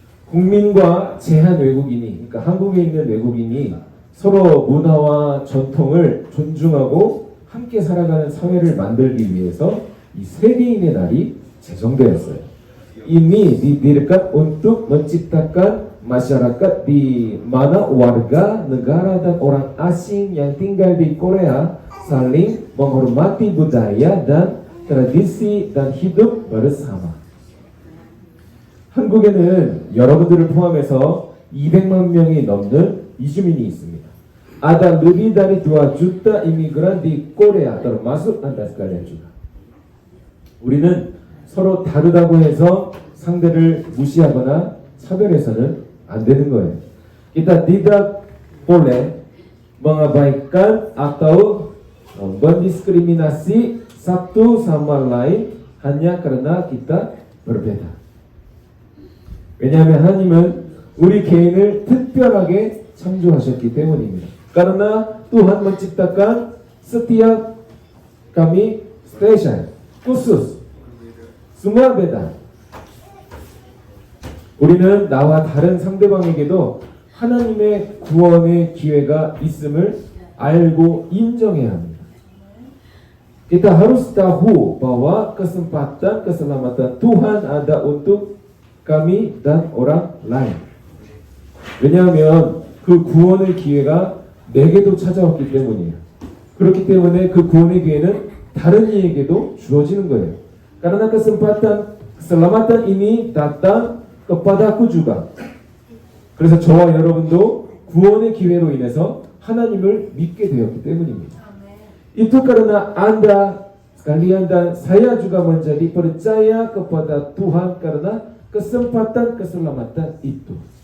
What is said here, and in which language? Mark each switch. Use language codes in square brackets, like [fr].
[ko] 국민과 제한 외국인이, 그러니까 한국에 있는 외국인이 서로 문화와 전통을 존중하고 함께 살아가는 사회를 만들기 위해서 이 세계인의 날이 제정되었어요. [id] Ini didirikan untuk menciptakan masyarakat di mana warga negara dan orang asing yang tinggal di Korea saling menghormati budaya dan tradisi dan hidup bersama. [ko] 한국에는 여러분들을 포함해서 200만 명이 넘는 이주민이 있습니다. [id] Ada lebih dari 2 juta imigran di Korea, termasuk Anda sekalian juga. [ko] 우리는 서로 다르다고 해서 상대를 무시하거나 차별해서는 안 되는 거예요. [id] Kita tidak boleh mengabaikan atau mendiskriminasi satu sama lain hanya karena kita berbeda. [ko] 왜냐하면 하나님은 우리 개인을 특별하게 창조하셨기 때문입니다. [id] Karena Tuhan menciptakan setiap kami spesial, khusus, semua beda. [ko] 우리는 나와 다른 상대방에게도 하나님의 구원의 기회가 있음을 알고 인정해야 합니다. [id] Kita harus tahu bahwa kesempatan keselamatan Tuhan ada untuk kami dan orang lain. [ko] 왜냐하면 그 구원의 기회가 내게도 찾아왔기 때문이에요. 그렇기 때문에 그 구원의 기회는 다른 이에게도 주어지는 거예요. [id] Karena kesempatan keselamatan ini datang kepadaku juga. [ko] 그래서 저와 여러분도 구원의 기회로 인해서 하나님을 믿게 되었기 때문입니다. [id] Itu karena Anda sekalian dan saya juga menjadi percaya kepada Tuhan karena kesempatan keselamatan itu.